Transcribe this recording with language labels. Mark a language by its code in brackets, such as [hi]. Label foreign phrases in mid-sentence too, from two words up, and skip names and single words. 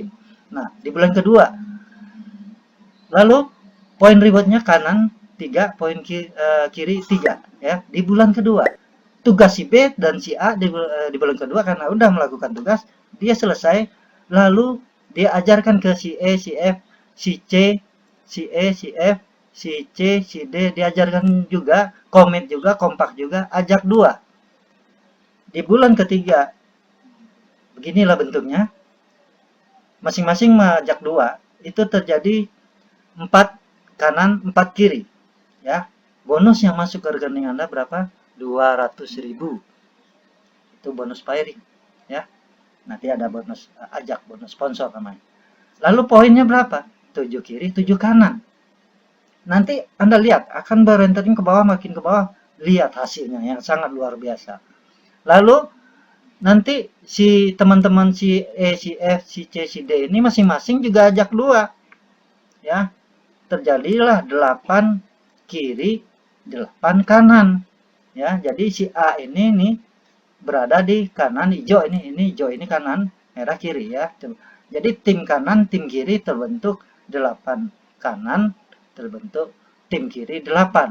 [id] Nah, di bulan kedua. Lalu poin rewardnya kanan 3, poin kiri 3 ya. Di bulan kedua. Tugas si B dan si A di bulan kedua karena udah melakukan tugas, dia selesai, lalu dia ajarkan ke si E, si F, si C, si E, si F, si C, si D, diajarkan juga, komit juga, kompak juga, ajak 2. Di bulan ketiga, beginilah bentuknya, masing-masing mengajak 2, itu terjadi 4 kanan, 4 kiri, ya. Bonus yang masuk ke rekening Anda berapa? 200.000. Itu bonus pairing ya. Nanti ada bonus ajak, bonus sponsor namanya. Lalu poinnya berapa? 7 kiri 7 kanan. nanti Anda lihat akan berentering ke bawah, makin ke bawah, lihat hasilnya yang sangat luar biasa. Lalu nanti si teman-teman si E, si F, si C, si D ini masing-masing juga ajak 2, ya. Terjadilah 8 kiri, 8 kanan, ya. Jadi si A ini nih berada di kanan hijau, ini hijau, ini kanan, merah kiri, ya. Jadi tim kanan, tim kiri terbentuk 8 kanan, terbentuk tim kiri 8.